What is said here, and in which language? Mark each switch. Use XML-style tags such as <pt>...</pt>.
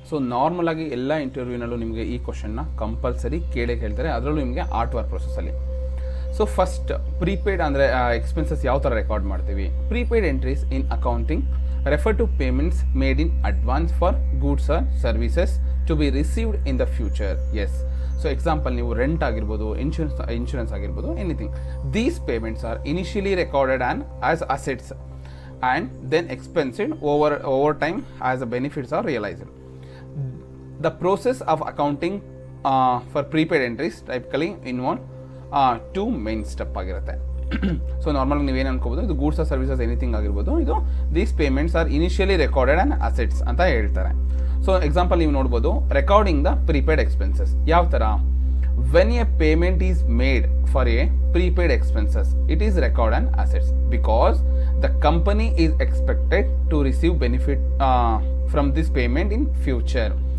<kn>So normal ಆಗಿ ಎಲ್ಲ ಇಂಟರ್ವ್ಯೂನಲ್ಲೂ ನಿಮಗೆ ಈ ಕ್ವಶನ್ನ ಕಂಪಲ್ಸರಿ ಕೇಳ್ತಾರೆ, ಅದರಲ್ಲೂ ನಿಮಗೆ art work ಪ್ರೊಸೆಸಲ್ಲಿ. So first prepaid ಅಂದರೆ ಎಕ್ಸ್ಪೆನ್ಸಸ್ ಯಾವ ಥರ ರೆಕಾರ್ಡ್ ಮಾಡ್ತೀವಿ.</kn> <en>Prepaid entries in accounting refer to payments made in advance for goods or services to be received in the future.</en> <kn>Yes, so example ನೀವು rent ಆಗಿರ್ಬೋದು, insurance ಆಗಿರ್ಬೋದು, anything.</kn> <en>These payments are initially recorded as assets and then expensed over time as the benefits are realized. The process of accounting for prepaid entries typically involve two main step ಆಗಿರುತ್ತೆ.</en> <kn>So normal ನೀವೇನು ಅನ್ಕೋಬೋದು, ಇದು goods R services anything ಆಗಿರ್ಬೋದು, ಇದು</kn> <en>these payments are initially recorded and assets</en> <kn>ಅಂತ ಹೇಳ್ತಾರೆ. So example ನೀವು ನೋಡ್ಬೋದು, recording the prepaid expenses ಯಾವ ಥರ.</kn> <en>When a payment is made for a prepaid expenses it is record and assets because the company is expected to receive benefit from this payment in future.</en>